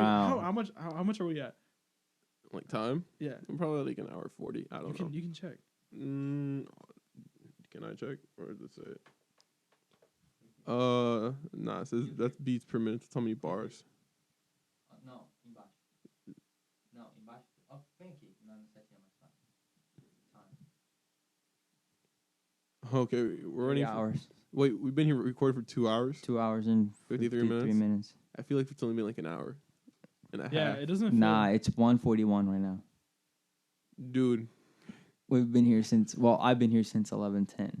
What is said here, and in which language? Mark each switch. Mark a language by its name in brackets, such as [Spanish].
[English] around. How much are we at? like time. Yeah, I'm probably like an hour 40. I don't know. you can check. Can I check or does it say it? Nah, it says that's beats per minute. That's how many bars. [Portuguese] Não, embaixo. Não, embaixo. Ó, vem aqui, na setinha mais fácil. [English] Okay, we're running. 3 hours. Wait, we've been here recording for 2 hours. 2 hours and 53 53 minutes? minutes. I feel like it's only been like an hour. and a half. Yeah, it doesn't feel... Nah, it's 1:41 right now. Dude. We've been here since. Well, I've been here since 11:10.